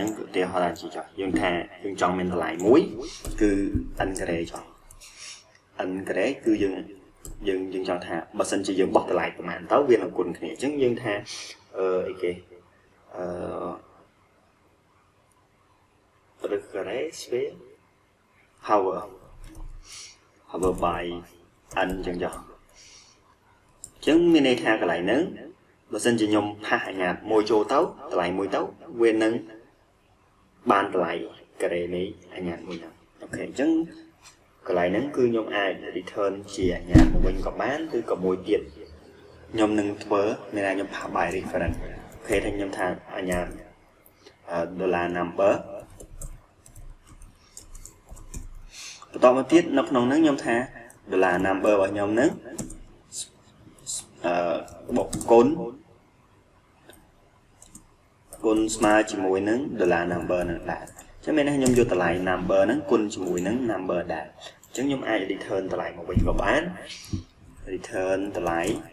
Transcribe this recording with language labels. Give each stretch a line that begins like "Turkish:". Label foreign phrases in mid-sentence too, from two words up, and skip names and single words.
Khmer: ហ្នឹងឧទាហរណ៍ថាចុះយើងថាយើងចង់មានតម្លៃមួយគឺ n ការ៉េចុះ n ការ៉េគឺយើងចង់ថាបើសិនជាយើងបោះតម្លៃប្រហែលទៅវានឹងគុណគ្នាអញ្ចឹងយើងថាអីគេរឹកការ៉េស្វេ power by n អញ្ចឹងចុះអញ្ចឹងមានន័យថាកន្លែងហ្នឹងបើសិនជាខ្ញុំផាសអាញាតមួយចូលទៅតម្លៃមួយទៅវានឹងបានតម្លៃការ៉េនៃអាញាតមួយហ្នឹងអូខេអញ្ចឹងកន្លែងហ្នឹងគឺខ្ញុំអាច return ជាអាញាតមកវិញក៏បានឬក៏មួយទៀតខ្ញុំនឹងធ្វើមានថាខ្ញុំផាស
English: by reference
Khmer: អូខេថាខ្ញុំថាអាញាត$number បន្តមកទៀតនៅក្នុងហ្នឹងខ្ញុំថា$number របស់ខ្ញុំហ្នឹងបូកគុណស្មើជាមួយនឹង$number ហ្នឹងដែរអញ្ចឹងមានន័យថាខ្ញុំយកតម្លៃ number ហ្នឹងគុណជាមួយនឹង number ដែរអញ្ចឹងខ្ញុំអាច return តម្លៃមកវិញក៏បាន return តម្លៃ